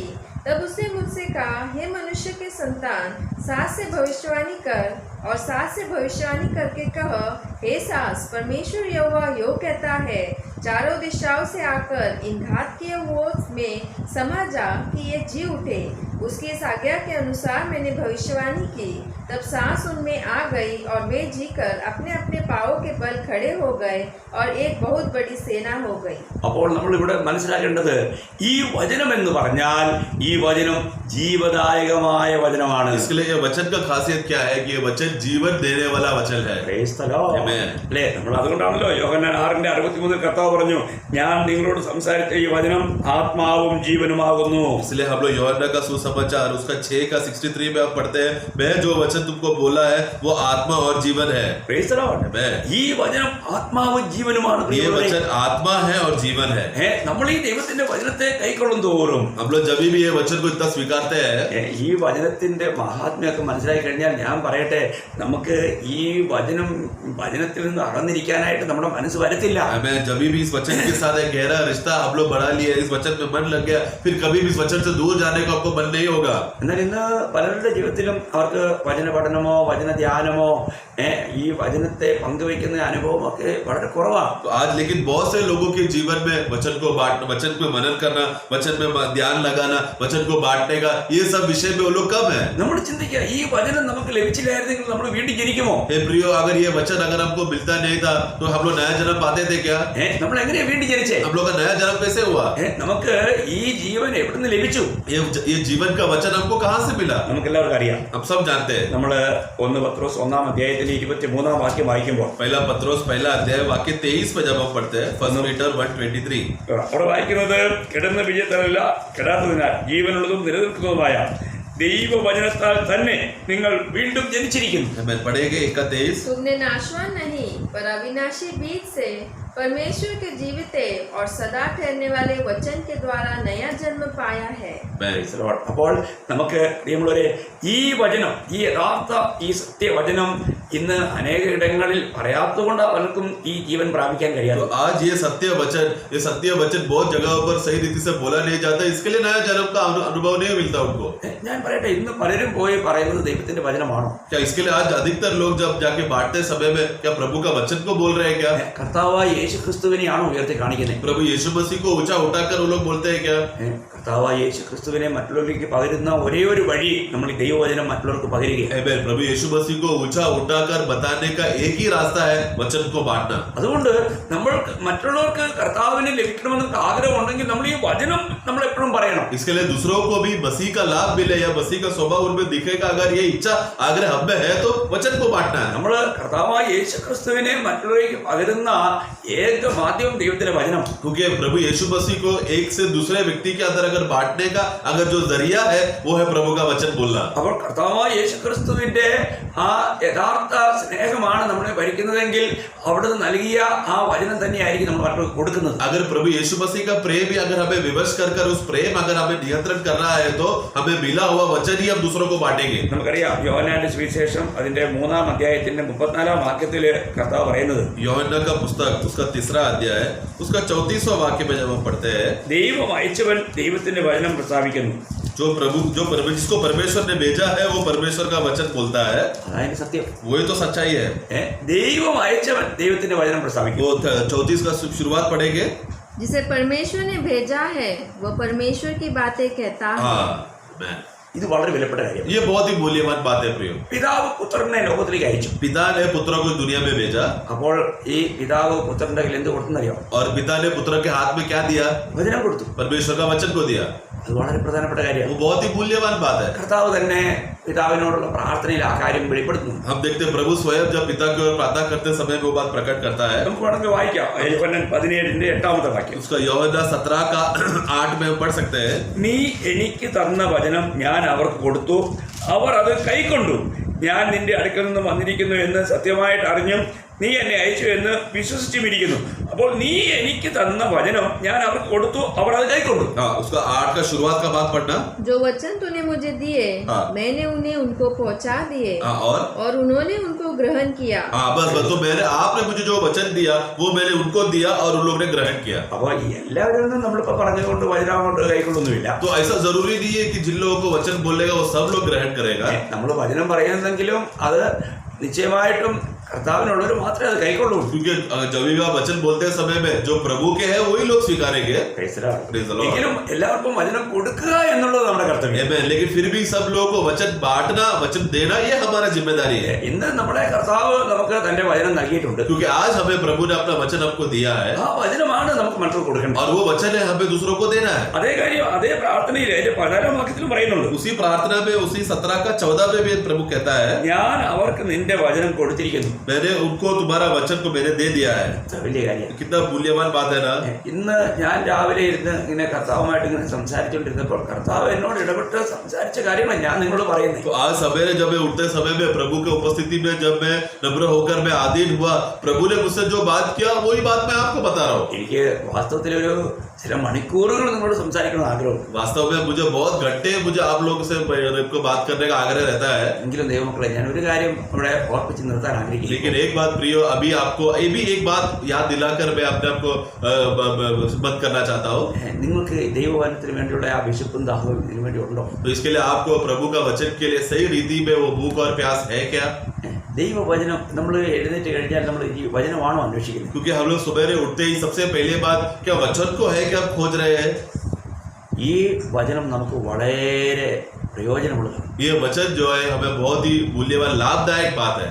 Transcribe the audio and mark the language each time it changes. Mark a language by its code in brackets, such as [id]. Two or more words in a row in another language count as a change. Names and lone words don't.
[hi] तब उसने मुझसे कहा, हे मनुष्य के संतान, सांस से भविष्यवाणी कर और सांस से भविष्यवाणी करके कह, हे सांस, परमेश्वर यहोवा यो कहता है, चारों दिशाओं से आकर इन घात किए हुओं में समा जा कि ये जी उठे। उसकी इस आज्ञा के अनुसार मैंने भविष्यवाणी की। तब सांस उनमें आ गई और वे जीकर अपने अपने पांवों के बल खड़े हो गए और एक बहुत बड़ी सेना हो गई। [ml] അപ്പോൾ നമ്മൾ ഇവിടെ മനസ്സിലാക്കേണ്ടത് ഈ വചനം എന്ന് പറഞ്ഞാൽ ഈ വചനം ജീവദായകമായ വചനമാണ്. [hi] इसके लिए ये वचन का खासियत क्या है कि ये वचन जीवन देने वाला वचन है। [en] Praise the Lord. Amen. [ml] അല്ലേ? നമ്മൾ അതുകൊണ്ടാണല്ലോ യോഹന്നാൻ 6:63 കർത്താവ് പറഞ്ഞു, ഞാൻ നിങ്ങളോട് സംസാരിച്ച ഈ വചനം ആത്മാവും ജീവനുമാകുന്നു. [hi] इसलिए हम लोग यूहन्ना का सुसमाचार उसका 6 का 63 में आप पढ़ते हैं, मैं जो वचन तुमको बोला है वो आत्मा और जीवन है। [en] Praise the Lord. Amen. [ml] ഈ വചനം ആത്മാവും ജീവനുമാണ്. [hi] ये वचन आत्मा है और जीवन है। [ml] നമ്മൾ ഈ ദൈവത്തിന്റെ വചനത്തെ കൈക്കൊള്ളും തോറും [hi] हम लोग जब भी ये वचन को इतना स्वीकारते हैं, [ml] ഈ വചനത്തിന്റെ മഹാത്മ്യമൊക്കെ മനസ്സിലാക്കി കഴിഞ്ഞാൽ ഞാൻ പറയട്ടെ, നമുക്ക് ഈ വചനത്തിൽ നിന്ന് അകന്നിരിക്കാനായിട്ട് നമ്മുടെ മനസ്സ് വരത്തില്ല. [hi] हमें जब भी इस वचन के साथ एक गहरा रिश्ता हम लोग बढ़ा लिया, इस वचन में मन लग गया, फिर कभी भी इस वचन से दूर जाने को आपको मन नहीं होगा। [ml] എന്നാൽ ഇന്ന് പലരുടെ ജീവിതത്തിലും അവർക്ക് വചന പഠനമോ വചന ധ്യാനമോ ഈ വചനത്തെ പങ്കുവയ്ക്കുന്ന അനുഭവം ഒക്കെ വളരെ കുറവാണ്. [hi] तो आज लेकिन बहुत से लोगों के जीवन में वचन को बांटना, वचन में मनन करना, वचन में ध्यान लगाना, वचन को बांटने का, ये सब विषय में वो लोग कम है। [ml] നമ്മൾ ചിന്തിക്കുക, ഈ വചനം നമുക്ക് ലഭിച്ചില്ലായിരുന്നെങ്കിൽ നമ്മൾ വീണ്ടും ജനിക്കുമോ? [hi] हे प्रियो, अगर ये वचन अगर हमको मिलता नहीं था तो हम लोग नया जन्म पाते थे क्या? [ml] നമ്മൾ എങ്ങനെയാ വീണ്ടും ജനിച്ചേ? [hi] हम लोग का नया जन्म कैसे हुआ? [ml] നമുക്ക് ഈ ജീവൻ എവിടുന്ന് ലഭിച്ചു? [hi] ये जीवन का वचन हमको कहाँ से मिला? [ml] നമുക്ക് എല്ലാവർക്കും അറിയാം. [hi] हम सब जानते हैं। [ml] നമ്മൾ 1 പത്രോസ് 1-ാം അധ്യായത്തിൽ 23-ാം വാക്യം വായിക്കുമ്പോൾ, [hi] पहला पत्रोस 1 अध्याय वाक्य 23 में जब हम पढ़ते हैं, 1 Peter 1:23, [ml] അവിടെ വായിക്കുന്നത്, കിടന്ന വിജയത്തല്ല കെടാത്തതിനാൽ ജീവനുള്ളതും നിലനിൽക്കുന്നതുമായ ദൈവവചനത്താൽ തന്നെ നിങ്ങൾ വീണ്ടും ജനിച്ചിരിക്കുന്നു. [hi] हमें पढ़ेंगे 21। तुमने नाशवान नहीं पर अविनाशी बीज से परमेश्वर के जीवित और सदा ठहरने वाले वचन के द्वारा नया जन्म पाया है। [ml] അപ്പോൾ നമുക്ക് പ്രിയമുള്ളവരെ, ഈ വചനം, ഈ യഥാർത്ഥ ഈ സത്യവചനം ഇന്ന് അനേക ഇടങ്ങളിൽ പറയാത്തതുകൊണ്ട് പലർക്കും ഈ ജീവൻ പ്രാപിക്കാൻ കഴിയാതെ. [hi] तो आज ये सत्य वचन बहुत जगहों पर सही रीति से बोला नहीं जाता, इसके लिए नया जन्म का अनुभव नहीं मिलता उनको। [ml] ഞാൻ പറയട്ടെ, ഇന്ന് പലരും പോയി പറയുന്നത് ദൈവത്തിന്റെ വചനമാണോ? [hi] क्या इसके लिए आज अधिकतर लोग जब जाके बांटते समय में क्या प्रभु का वचन को बोल रहे हैं क्या? [ml] കർത്താവായ യേശു ക്രിസ്തുവിനെയാണോ ഉയർത്തി കാണിക്കുന്നത്? [hi] प्रभु यीशु मसीह को ऊंचा उठाकर वो लोग बोलते हैं क्या? [ml] കർത്താവായ യേശു ക്രിസ്തുവിനെ മറ്റുള്ളവർക്ക് പകരുന്ന ഒരേ ഒരു വഴി നമ്മൾ ഈ ദൈവവചനം മറ്റുള്ളവർക്ക് പകരുക. [hi] प्रभु यीशु मसीह को ऊंचा उठा बुलाकर बताने का एक ही रास्ता है, वचन को बांटना। [ml] അതുകൊണ്ട് നമ്മൾ മറ്റുള്ളവർക്ക് കർത്താവിനെ ലഭിക്കണമെന്ന് ആഗ്രഹം ഉണ്ടെങ്കിൽ നമ്മൾ ഈ വചനം നമ്മൾ എപ്പോഴും പറയണം. [hi] इसके लिए दूसरों को भी मसीह का लाभ मिले या मसीह का स्वभाव उनमें दिखेगा, अगर ये इच्छा आग्रह हम में है तो वचन को बांटना है। [ml] നമ്മൾ കർത്താവായ യേശുക്രിസ്തുവിനെ മറ്റുള്ളവരിലേക്ക് പകരുന്ന ഏക മാധ്യമം ദൈവത്തിന്റെ വചനം. [hi] क्योंकि प्रभु यीशु मसीह को एक से दूसरे व्यक्ति के अंदर अगर बांटने का अगर जो जरिया है वो है प्रभु का वचन बोलना। [ml] അപ്പോൾ കർത്താവായ യേശുക്രിസ്തുവിന്റെ ആ യഥാർത്ഥ സ്നേഹമാണ് നമ്മളെ ഭരിക്കുന്നതെങ്കിൽ അവിടുന്ന് നൽകിയ ആ വചനം തന്നെയായിരിക്കും നമ്മൾ മറ്റുള്ളവർക്ക് കൊടുക്കുന്നത്. [hi] अगर प्रभु यीशु मसीह का प्रेम ही अगर हमें विवश कर उस प्रेम अगर हमें नियंत्रण कर रहा है तो हमें मिला हुआ वचन ही हम दूसरों को बांटेंगे। [ml] നമുക്കറിയാം യോഹന്നാന്റെ സുവിശേഷം അതിന്റെ 3-ാം അധ്യായത്തിന്റെ 34-ാം വാക്യത്തിൽ കർത്താവ് പറയുന്നത്, [hi] യോഹന്നാൻ का पुस्तक उसका 3रा अध्याय उसका 34वां वाक्य में जब हम पढ़ते हैं, [ml] ദൈവം അയച്ചവൻ ദൈവത്തിന്റെ വചനം പ്രസ്താവിക്കുന്നു. [hi] जो जिसको परमेश्वर ने भेजा है वो परमेश्वर का वचन बोलता है, [ml] അതായത് സത്യം. [hi] वही तो सच्चाई है। [ml] ദൈവം അയച്ചവൻ ദൈവത്തിന്റെ വചനം പ്രസ്താവിക്കുന്നു. [hi] वो 34 का शुरुआत पढ़ेंगे। जिसे परमेश्वर ने भेजा है वो परमेश्वर की बातें कहता है। हाँ, मैं [ml] ഇത് വളരെ വിലപ്പെട്ട കാര്യം. [hi] ये बहुत ही मूल्यवान बात है प्रियो। [ml] പിതാവ് പുത്രനെ ലോകത്തിലേക്ക് അയച്ചു. [hi] पिता ने पुत्र को दुनिया में भेजा [ml] അപ്പോൾ ഈ പിതാവ് പുത്രന്റെ കയ്യിൽ എന്ത് കൊടുത്തെന്നറിയോ? [hi] और पिता ने पुत्र के हाथ में क्या दिया? [ml] വചനം കൊടുത്തു. [hi] परमेश्वर का वचन को दिया। [ml] അത് വളരെ പ്രധാനപ്പെട്ട കാര്യമാണ്. [hi] वो बहुत ही मूल्यवान बात है। [ml] കർത്താവ് തന്നെ പിതാവിനോടുള്ള പ്രാർത്ഥനയിൽ ആ കാര്യം വെളിപ്പെടുത്തുന്നു. [hi] हम देखते हैं प्रभु स्वयं जब पिता की ओर प्रार्थना करते समय वो बात प्रकट करता है। [ml] നമുക്ക് വേണമെങ്കിൽ വായിക്കാം. യോഹന്നാൻ 17-ന്റെ 8-ാമത്തെ വാക്യം. [hi] उसका യോഹന്നാൻ 17 का 8 में हम पढ़ सकते हैं। [ml] നീ എനിക്ക് തന്ന വചനം ഞാൻ അവർക്ക് കൊടുത്തു, അവർ അത് കൈക്കൊണ്ടു. ഞാൻ നിന്റെ അടുക്കൽ നിന്ന് വന്നിരിക്കുന്നു എന്ന് സത്യമായിട്ട് അറിഞ്ഞും നീ എന്നെ അയച്ചു എന്ന് വിശ്വസിച്ചുമിരിക്കുന്നു. അപ്പോൾ നീ എനിക്ക് തന്ന വചനം ഞാൻ അവർക്ക് കൊടുത്തു, അവർ അത് കൈക്കൊണ്ടു. [hi] हाँ, उसका 8 का शुरुआत का बात पढ़ना। जो वचन तूने मुझे दिए हाँ। मैंने उन्हें उनको पहुंचा दिए हाँ, और उन्होंने उनको ग्रहण किया। हाँ, बस तो मैंने आपने मुझे जो वचन दिया वो मैंने उनको दिया और उन लोगों ने ग्रहण किया। [ml] അപ്പോൾ എല്ലാവരും ഒന്നും നമ്മളിപ്പോൾ പറഞ്ഞുകൊണ്ട് വചനം കൊണ്ട് കൈക്കൊള്ളൊന്നുമില്ല. [hi] तो ऐसा जरूरी नहीं है कि जिन लोगों को वचन बोलेगा वो सब लोग ग्रहण करेगा। [ml] നമ്മൾ വചനം പറയുന്നെങ്കിലും അത് നിശ്ചയമായിട്ടും കർത്താവിനുള്ളവർ മാത്രമേ അത് കൈക്കൊള്ളൂ. [hi] क्योंकि जब भी आप वचन बोलते समय में जो प्रभु के हैं वही लोग स्वीकारेंगे। [en] Praise the Lord. Praise the Lord. [ml] എങ്കിലും എല്ലാവർക്കും വചനം കൊടുക്കുക എന്നുള്ളത് നമ്മുടെ കർത്തവ്യം. [en] Amen. [hi] लेकिन फिर भी सब लोगों को वचन बांटना वचन देना ये हमारा जिम्मेदारी है। [ml] ഇന്ന് നമ്മുടെ കർത്താവ് നമുക്ക് തന്റെ വചനം നൽകിയിട്ടുണ്ട്. [hi] क्योंकि आज हमें प्रभु ने अपना वचन आपको दिया है [ml] ആ വചനമാണ് നമുക്ക് മറ്റുള്ളവർക്ക് കൊടുക്കേണ്ടത്. [hi] और वो वचन है हमें दूसरों को देना है। [ml] അതേ കാര്യം അതേ പ്രാർത്ഥനയിൽ അതിന്റെ 14-ാം വാക്യത്തിലും പറയുന്നുണ്ട്. [hi] उसी प्रार्थना में उसी 17 का 14 में भी प्रभु कहता है, [ml] ഞാൻ അവർക്ക് നിന്റെ വചനം കൊടുത്തിരിക്കുന്നു. [hi] मैंने उनको तुम्हारा वचन को मैंने दे दिया है। [ml] വലിയ കാര്യം. [hi] कितना मूल्यवान बात है ना। [ml] ഇന്ന് ഞാൻ രാവിലെ ഇരുന്ന് ഇങ്ങനെ കർത്താവുമായിട്ട് ഇങ്ങനെ സംസാരിച്ചുകൊണ്ടിരുന്നപ്പോൾ കർത്താവ് എന്നോട് ഇടപെട്ട് സംസാരിച്ച കാര്യമാണ് ഞാൻ നിങ്ങളോട് പറയുന്നത്. [hi] तो आज सवेरे जब मैं उठते समय में प्रभु की उपस्थिति में जब मैं नम्र होकर मैं आधीन हुआ, प्रभु ने मुझसे जो बात किया वही बात मैं आपको बता रहा हूँ। [ml] എനിക്ക് വാസ്തവത്തിലൊരു ചില മണിക്കൂറുകൾ നിങ്ങളോട് സംസാരിക്കണം ആഗ്രഹം. [hi] वास्तव में मुझे बहुत घंटे मुझे आप लोगों से को बात करने का आग्रह रहता है। [ml] എങ്കിലും ദൈവമക്കളെ ഞാൻ ഒരു കാര്യം ഇവിടെ ഓർപ്പിച്ച് നിർത്താൻ ആഗ്രഹിക്കുന്നു. [hi] लेकिन एक बात प्रियो अभी आपको ये भी एक बात याद दिलाकर मैं अपने आपको बंद करना चाहता हूँ। [ml] നിങ്ങൾക്ക് ദൈവവചനത്തിന് വേണ്ടിയുള്ള ആ വിശപ്പും ദാഹവും ഇതിനു വേണ്ടി ഉണ്ടോ? [hi] तो इसके लिए आपको प्रभु का वचन के लिए सही रीति में वो भूख और प्यास है क्या? [ml] ദൈവവചനം നമ്മൾ എഴുന്നേറ്റ് കഴിഞ്ഞാൽ നമ്മൾ ഈ വചനമാണോ അന്വേഷിക്കുന്നത്? [hi] क्योंकि हम लोग सुबह उठते ही सबसे पहले बात क्या वचन को है क्या खोज रहे हैं? [ml] ഈ വചനം നമുക്ക് വളരെ പ്രയോജനമുള്ളതാണ്. [hi] ये वचन जो है हमें बहुत ही मूल्यवान लाभदायक बात है।